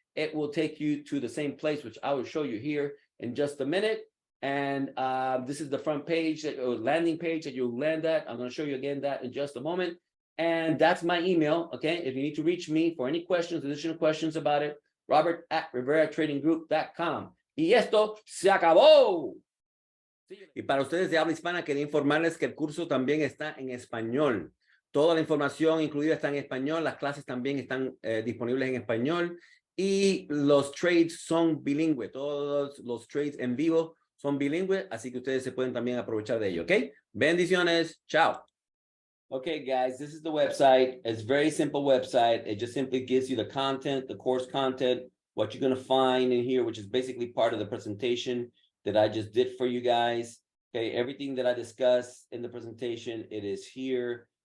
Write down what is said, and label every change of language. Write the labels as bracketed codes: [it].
[en] It will take you to the same place, which I will show you here in just a minute. And this is the front page, or landing page that you'll land at. I'm going to show you again that in just a moment. And that's my email. Okay. If you need to reach me for any questions, additional questions about it, Robert@riveratradinggroup.com. [es] Y esto se acabó. Y para ustedes de habla hispana, quería informarles que el curso también está en español. Toda la información incluida está en español. Las clases también están disponibles en español. Y los trades son bilingües. Todos los trades en vivo son bilingües. Así que ustedes se pueden también aprovechar de ello. ¿Ok? Bendiciones. Chao. [en] Okay, guys, this is the website. It's a very simple website. It just simply gives you the content, the course content, what you're going to find in here, which is basically part of the presentation that I just did for you guys. Okay, everything that I discussed in the presentation, it is here.